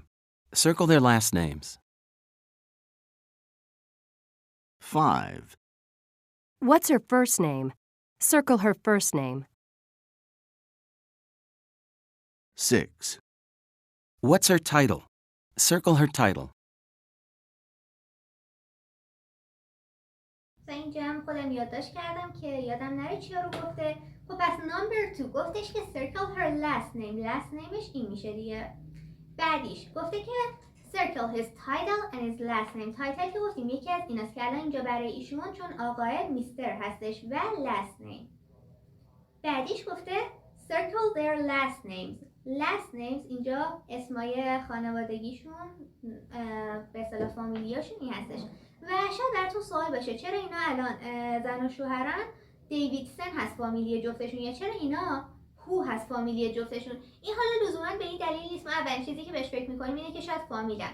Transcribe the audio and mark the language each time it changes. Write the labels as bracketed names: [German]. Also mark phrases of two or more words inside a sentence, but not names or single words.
[English] Circle their last names. 5, What's her first name? Circle her first name. 6, What's her title? Circle her title. [Persian] اینجا هم خودم یادداشت کردم که یادم نره چیا رو گفته. خب پس نمبر 2 گفتش که [English] circle her last name. last name [Persian] ش این میشه دیگه. بعدیش گفته که [English] circle his title and his last name. [Persian] تایتل که گفتیم یکی از ایناست که الان اینجا برای ایشون چون آقای میستر هستش و [English] last name. [Persian] بعدیش گفته [English] circle their last names. last names [Persian] اینجا اسمای خانوادگیشون به اصطلاح فامیلیاشون این هستش. و شاید براتون سوال باشه چرا اینا الان زن و شوهرن دیویدسن هست فامیلی جفتشون، یا چرا اینا هو هست فامیلی جفتشون؟ این حالا لزوما به این دلیل نیست. ما اولین چیزی که بهش فکر میکنیم اینه که شاید فامیلن.